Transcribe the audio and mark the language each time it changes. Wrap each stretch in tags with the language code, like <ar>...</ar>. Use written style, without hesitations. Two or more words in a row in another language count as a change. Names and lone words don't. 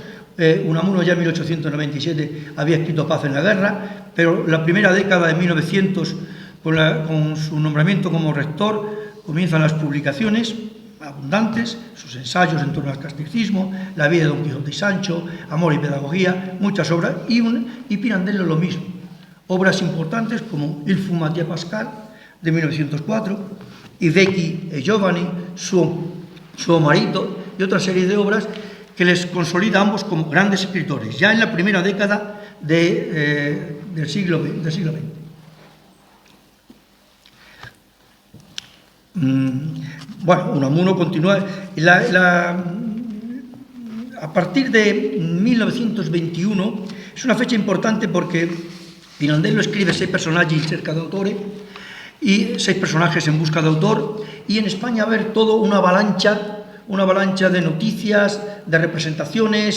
<es>Unamuno ya en 1897 había escrito Paz en la guerra, pero la primera década de 1900, con su nombramiento como rector, comienzan las publicaciones abundantes, sus ensayos en torno al casticismo, la vida de Don Quijote y Sancho, Amor y pedagogía, muchas obras, y Pirandello lo mismo. Obras importantes como Il fu Mattia Pascal, de 1904, I vecchi e giovani, suo marito, y otra serie de obras que les consolida a ambos como grandes escritores, ya en la primera década del siglo XX. Unamuno continúa. A partir de 1921 es una fecha importante porque Pirandello escribe 6 personajes in cerca de autore y 6 personajes en busca de autor, y en España va a haber todo una avalancha de noticias, de representaciones.</es>